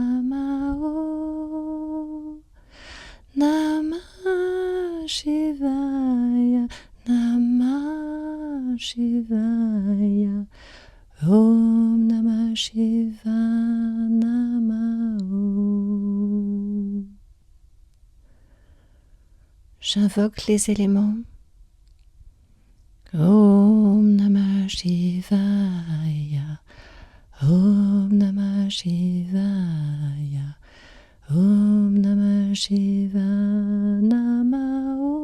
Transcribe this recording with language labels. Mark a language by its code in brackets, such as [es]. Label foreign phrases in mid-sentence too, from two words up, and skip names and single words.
[sa] नमः नमः शिवाय, नमः शिवाय, ॐ नमः शिवाय, नमः. [fr] J'invoque les éléments. [sa] ॐ नमः शिवाय, ॐ नमः शिवाय, ॐ नमः शिवाय, नमः.